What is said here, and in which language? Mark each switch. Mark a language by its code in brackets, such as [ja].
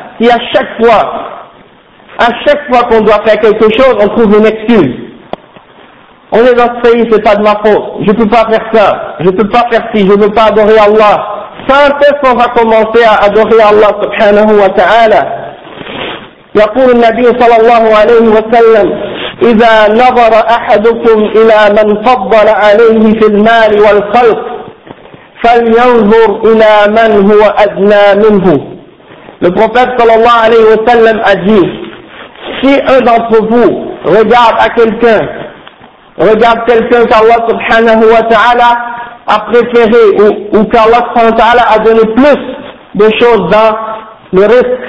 [fr] Si à chaque fois qu'on doit faire quelque chose, on trouve une excuse. On est dans ce pays, c'est pas de ma faute, je ne peux pas faire ça, je ne peux pas faire ci, je ne veux pas adorer Allah. Quand est-ce qu'on va commencer à adorer Allah subhanahu wa ta'ala? [ar] يقول النبي صلى الله عليه وسلم إذا نظر أحدكم إلى من فضل عليه في المال والخلق فلينظر إلى من هو أدنى منه. [fr] Le prophète [ar] صلى الله عليه وسلم [fr] a dit, si un d'entre vous regarde quelqu'un qu'Allah [ar] سبحانه وتعالى [fr] a préféré ou qu'Allah سبحانه وتعالى a donné plus de choses dans le risque,